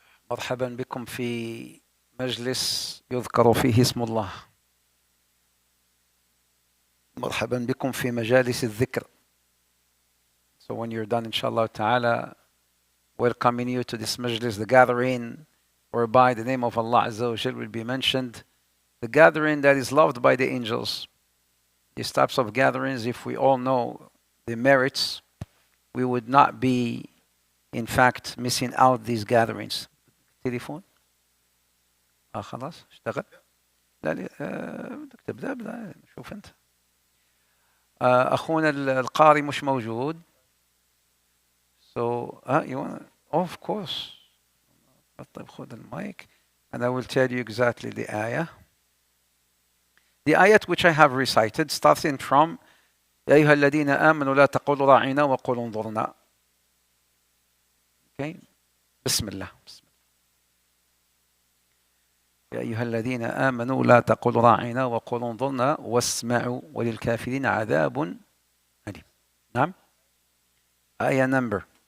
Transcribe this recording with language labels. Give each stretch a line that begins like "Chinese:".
Arabic: مرحبا بكم في مجلس يذكر فيه اسم الله. مرحبا بكم في مجالس الذكر.
English: So when you're done, inshallah ta'ala, welcoming you to this majlis, the gathering whereby the name of Allah Azza wa Jal will be mentioned, the gathering that is loved by the angels. These types of gatherings, if we all know the merits, we would not be, in fact, missing out these gatherings.
Arabic: تليفون؟ خلاص اشتغل؟ لا بدك تبدأ شوف أنت. أخونا القاري مش موجود.
English: So, you want? Of course.
Arabic: طيب خذ المايك
English: and I will tell you exactly the ayah. The ayat which I have recited starting from
Arabic: يا أيها الذين آمنوا لا تقولوا راعنا وقولوا انظرنا.
English: Okay.
Arabic: بسم الله. يا أيها الذين آمنوا لا تقولوا راعنا وقولوا انظرنا واسمعوا وللكافرين عذاب أليم. نعم. آية نمبر.